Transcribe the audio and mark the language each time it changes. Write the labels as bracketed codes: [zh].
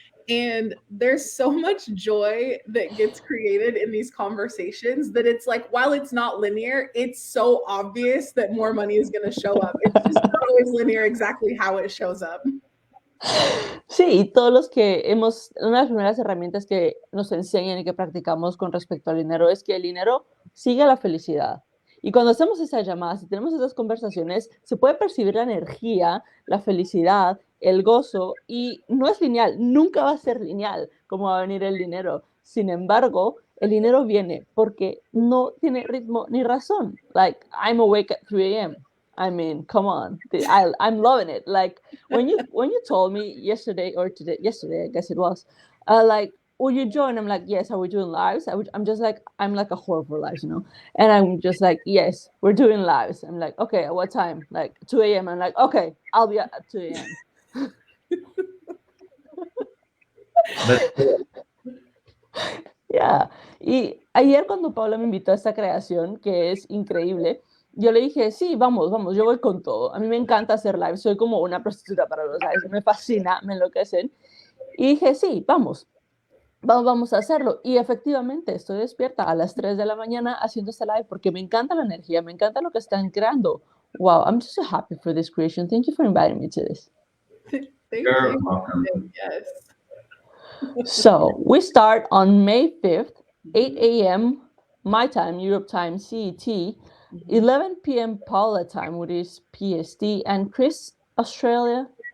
[en] And there's so much joy that gets created in these conversations that it's like, while it's not linear, it's so obvious that more money is going to show up. It's just not always linear exactly how it shows up. [es] Sí, todos los que una de las primeras herramientas que nos enseñan y que practicamos con respecto al dinero es que el dinero sigue a la felicidad. Y cuando hacemos esas llamadas y tenemos esas conversaciones, se puede percibir la energía, la felicidad, el gozo, y no es lineal, nunca va a ser lineal cómo va a venir el dinero. Sin embargo, el dinero viene porque no tiene ritmo ni razón. [en] Like, I'm awake at 3 a.m. I mean, come on, I'm loving it. Like when you told me yesterday, I guess it was, like, will you join? I'm like, yes. Are we doing lives? I'm just like, I'm like a whore for lives, you know? And I'm just like, yes, we're doing lives. I'm like, okay, at what time? Like 2 a.m. I'm like, okay, I'll be at 2 a.m. Yeah. [es] Y ayer cuando Paula me invitó a esta creación, que es increíble, yo le dije, sí, vamos, yo voy con todo. A mí me encanta hacer live, soy como una prostituta para los lives, me fascina, me enloquecen. Y dije, sí, vamos. vamos a hacerlo. Y efectivamente, estoy despierta a las 3 de la mañana haciendo este live porque me encanta la energía, me encanta lo que están creando. [en] Wow, I'm just so happy for this creation. Thank you for inviting me to this. Thank You're you. welcome. Yes. So we start on May 5th, 8 a.m. my time, Europe time, CET, 11 p.m. Paula time, which is PST, and Chris, Australia.